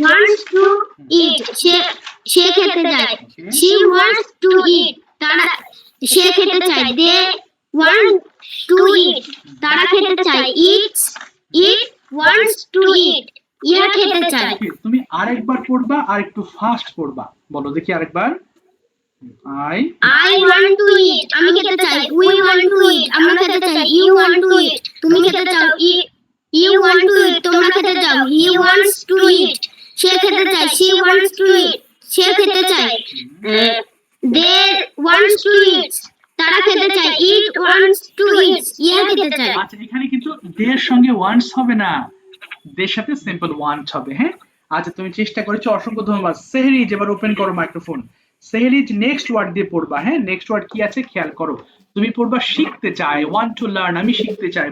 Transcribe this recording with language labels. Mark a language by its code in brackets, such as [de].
[en] wants to eat, [bn] সে খেতে চায়। [en] She wants to eat, [bn] তারা সে খেতে চায়। [en] They want to eat, [bn] তারা খেতে চায়। [en] It wants to eat, [bn] ইহা খেতে চায়। তুমি আরেকবার পড়বা, আর একটু ফাস্ট পড়বা। বলো দেখি আরেকবার। [en] I want to eat, [bn] আমি খেতে চাই। [en] We want to eat, [bn] আমরা খেতে চাই। [en] You want to eat, [bn] তুমি খেতে চাও। [en] You want to eat, [bn] তোমরা খেতে চাও। [en] He wants to eat, [bn] সে খেতে চায়। [en] She wants to eat, [bn] সে খেতে চায়। [en] They wants to eat, [bn] তারা খেতে চায়। [en] It wants to eat, [bn] ইহা খেতে চায়। আচ্ছা, এখানে কিন্তু দের সঙ্গে ওয়ান্টস হবে না, দের সাথে সিম্পল ওয়ান্ট হবে। হ্যাঁ, আচ্ছা তুমি চেষ্টা করেছো, অসংখ্য ধন্যবাদ। সেহরিজ, এবার ওপেন করো মাইক্রোফোন। সেহরিজ নেক্সট ওয়ার্ড দিয়ে পড়বা। হ্যাঁ, নেক্সট ওয়ার্ড কি আছে খেয়াল করো। তুমি পড়বা শিখতে চাই, [en] want to learn, [bn] আমি শিখতে চাই।